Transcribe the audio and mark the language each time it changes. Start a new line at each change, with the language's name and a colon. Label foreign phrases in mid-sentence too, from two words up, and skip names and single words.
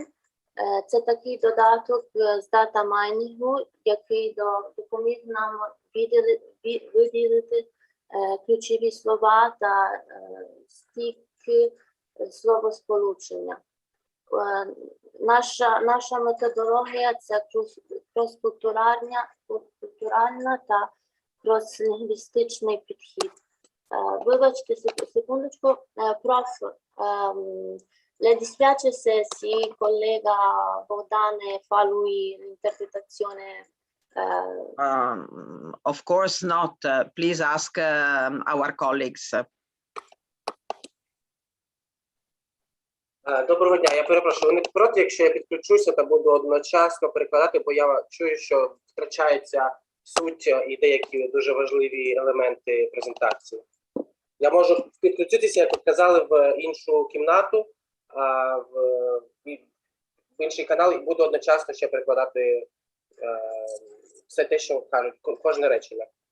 Ukrainian: Це такий додаток з дата майнінгу, який допоміг нам виділити ключові слова та стільки словосполучення. Наша методологія – це крос-культуральна та крос-лінгвістичний підхід. Vivacite secundочку,
Italian: prof, le dispiace se si collega Bogdane fa lui l'interpretazione?
English: Of course not. Please ask our colleagues.
Ukrainian: Доброго дня, я перепрошую, ви не проти, якщо я підключуся та буду одночасно перекладати, бо я чую, що втрачається суть і деякі дуже важливі елементи презентації. Я можу підключитися, як казали, в іншу кімнату, в інший канал, і буду одночасно ще перекладати все те, що кажуть, кожне речення.